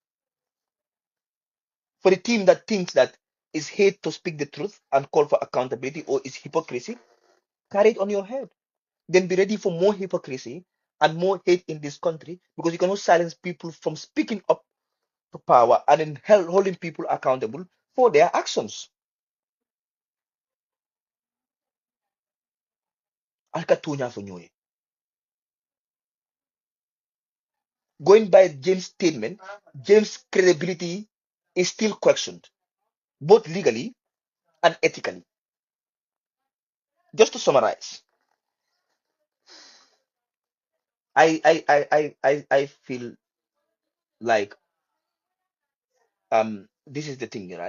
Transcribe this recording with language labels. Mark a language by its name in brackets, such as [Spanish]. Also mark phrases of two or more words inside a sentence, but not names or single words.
[English] For the team that thinks that is hate to speak the truth and call for accountability or is hypocrisy, carry it on your head. Then be ready for more hypocrisy and more hate in this country because you cannot silence people from speaking up to power and then holding people accountable for their actions. Alka tunya fo nyoye. Going by James' statement, James' credibility is still questioned, both legally and ethically. Just to summarize, I feel like this is the thing, right?